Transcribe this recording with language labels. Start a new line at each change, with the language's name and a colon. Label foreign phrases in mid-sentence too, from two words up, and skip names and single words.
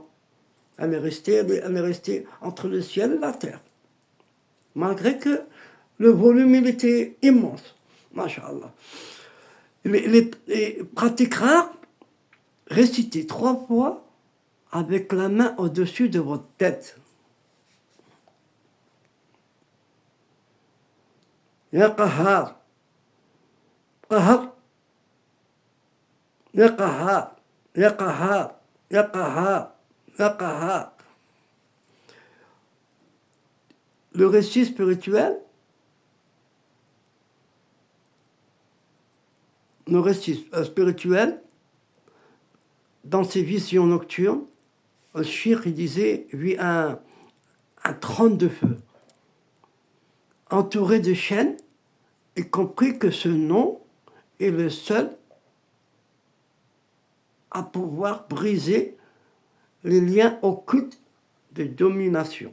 French: Elle est restée entre le ciel et la terre. Malgré que le volume, il était immense.
Arabic: ما شاء الله.
French: Les pratiques rares, récitez 3 fois avec la main au-dessus de votre tête.
Arabic: يا قهار. قهار. يا قهار. يا قهار. يا قهار. يا قهار.
French: Le récit spirituel, dans ses visions nocturnes, le shir, il disait, vit un trône de feu, entouré de chaînes, y compris que ce nom est le seul à pouvoir briser les liens occultes de domination.